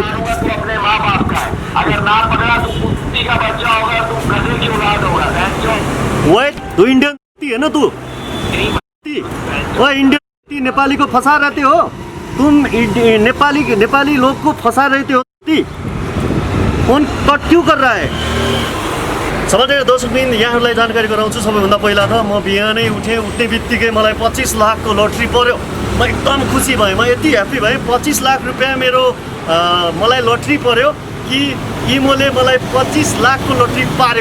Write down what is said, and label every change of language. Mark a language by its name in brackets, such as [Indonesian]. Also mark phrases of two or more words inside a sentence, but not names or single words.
[Hindi] अपने माँ बाप का, अगर ना पकड़ा तो कुत्ती का बच्चा होगा, तुम गधे की औलाद होगा। वेट, तू इंडियन है ना? तू वो इंडियन नेपाली को फंसा रहते हो तुम, नेपाली लोग को फंसा रहते हो। फोन कट क्यों कर रहा है? [Nepali] समझेर दर्शकबिन, यहाँहरूलाई जानकारी गराउँछु। सबैभन्दा पहिला त म बिहानै उठ्ने बित्तिकै मलाई 25 लाखको लटरी पर्यो। म एकदम खुसी भएँ, म यति ह्याप्पी भएँ। 25 लाख रुपियाँ मेरो मलाई लटरी पर्यो कि इमोले मलाई 25 लाखको लटरी पार्यो।